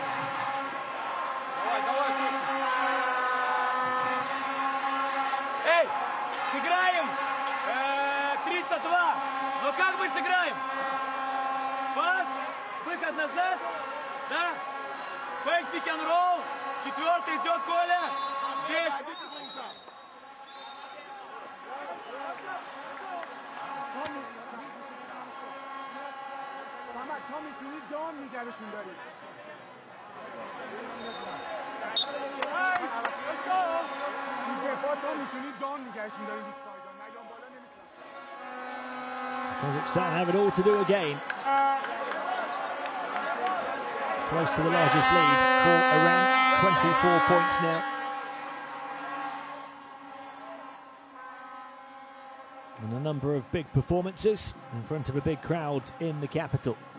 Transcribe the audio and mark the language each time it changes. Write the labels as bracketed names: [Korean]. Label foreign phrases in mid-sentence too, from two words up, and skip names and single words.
[Russian] Давай, давай. Эй, сыграем 32. Но как мы сыграем? Пас, выход назад. Да? Фейк, [English] pick n roll. [Russian] 4-й идет Коля. Здесь. [Persian] تا میتونی دام نگرشون داری تا میتونی دام نگرشون داری [English] Kazakhstan have it all to do again. Close to the largest lead for Iran, 24 points now. And a number of big performances in front of a big crowd in the capital.